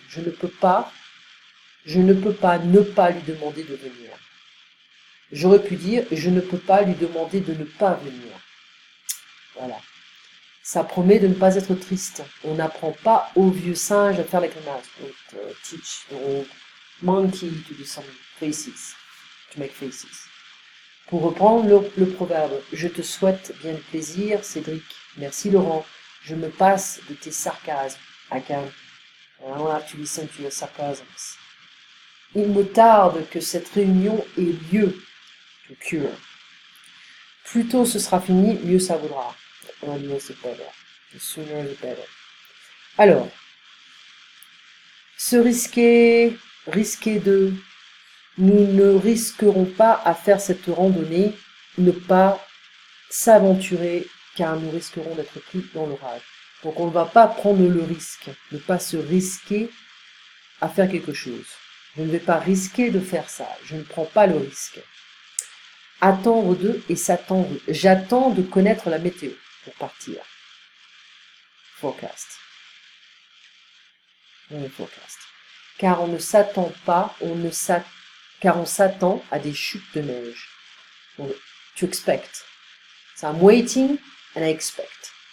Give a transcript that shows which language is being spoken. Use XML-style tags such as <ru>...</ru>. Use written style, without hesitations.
<fr>Je ne peux pas ne pas lui demander de venir. J'aurais pu dire, je ne peux pas lui demander de ne pas venir. Voilà. Ça promet de ne pas être triste. On n'apprend pas aux vieux singes à faire la grimace.</fr> <en>Don't teach the old monkey to do some faces, to make faces.</en> <fr>Pour reprendre le proverbe, je te souhaite bien du plaisir, Cédric. Merci Laurent. Je me passe de tes sarcasmes.</fr> <en>I don't have to listen to your sarcasms.</en> <fr>Il me tarde que cette réunion ait lieu.</fr> <en>To cure.</en> <fr>Plus tôt ce sera fini, mieux ça vaudra.</fr> <en>The sooner the better.</en> <fr>Alors, se risquer de... Nous ne risquerons pas à faire cette randonnée, ne pas s'aventurer, car nous risquerons d'être pris dans l'orage. Donc on ne va pas prendre le risque, ne pas se risquer à faire quelque chose. Je ne vais pas risquer de faire ça, je ne prends pas le risque. Attendre d'eux et s'attendre. J'attends de connaître la météo pour partir. Forecast. Forecast. Car on ne s'attend pas, car on s'attend à des chutes de neige.</fr> <en>Donc, to expect. So I'm waiting and I expect.</en>